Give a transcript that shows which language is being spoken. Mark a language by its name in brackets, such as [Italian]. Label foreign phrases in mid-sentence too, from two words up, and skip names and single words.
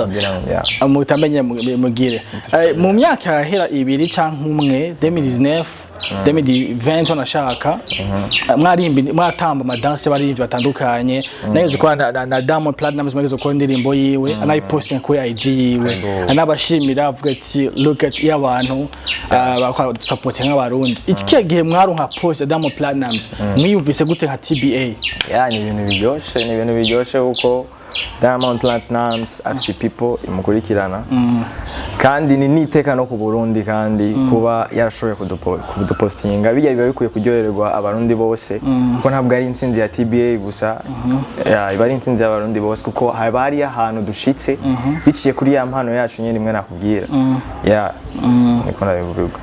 [Rundi] mutamenye mugire mu myaka yahera ibiri canke umwe 2019 2020 nashaka mwatamba amadanse barivyo batandukanye nageze kwa na Diamond Platnumz mageze ko indirimbo yiwe anayiposting kuri IG yiwe anabashimira avuga ati [English] look at [Rundi] y'abantu bakwa support nk'abarundi iki gihe mwaronka post ya Diamond Platnumz mwiyumvise gute nka TBA ni ibintu biryoshe uko Diamond Platnumz afite people imukurikirana kandi ni niteka no ku Burundi kandi kuba yarashoboye kudupostinga bijya biba bikuye kuryoherwa abarundi bose kuko ntabwo ari intsinzi ya TBA gusa iba ari intsinzi y'abarundi bose kuko haba hari ahantu dushitse biciye kuri ya mpano yacu nyene rimwe nakubwira niko nabivuga